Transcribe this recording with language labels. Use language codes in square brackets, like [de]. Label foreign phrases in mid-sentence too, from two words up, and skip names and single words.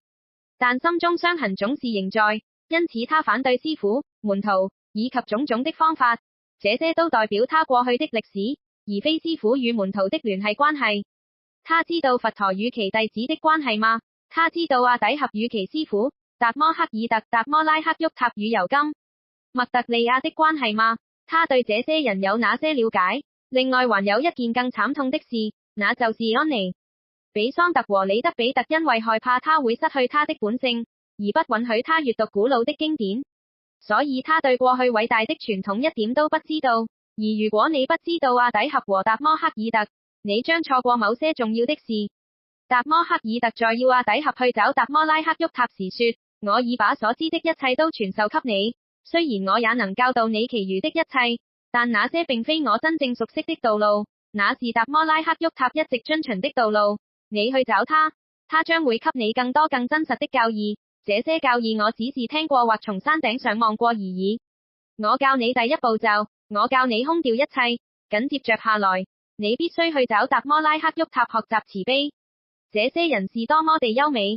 [zh] 但心中傷痕總是仍在，因此他反對師傅、門徒，以及種種的方法，這些都代表他過去的歷史，而非師傅與門徒的聯繫關係。他知道佛陀與其弟子的關係嗎？他知道阿底峽與其師傅達摩克爾特、達摩拉克沃塔與尤金、麥特利亞的關係嗎？他對這些人有哪些了解？另外還有一件更慘痛的事，那就是安妮、比桑特和李德比特因為害怕他會失去他的本性，而不允許他閱讀古老的經典，所以他對過去偉大的傳統一點都不知道。而如果你不知道阿底峽和達摩克爾特，你將錯過某些重要的事。達摩克爾特在要阿底峽去找達摩拉克沃塔時說，我已把所知的一切都傳授給你，雖然我也能教導你其餘的一切，但那些並非我真正熟悉的道路，那是達摩拉克沃塔一直遵循的道路。你去找他，他將會給你更多更真實的教義，這些教義我只是聽過或從山頂上望過而已。我教你第一步驟，我教你空掉一切，緊接着下來，你必須去找達摩拉克沃塔學習慈悲。這些人是多麼地優美。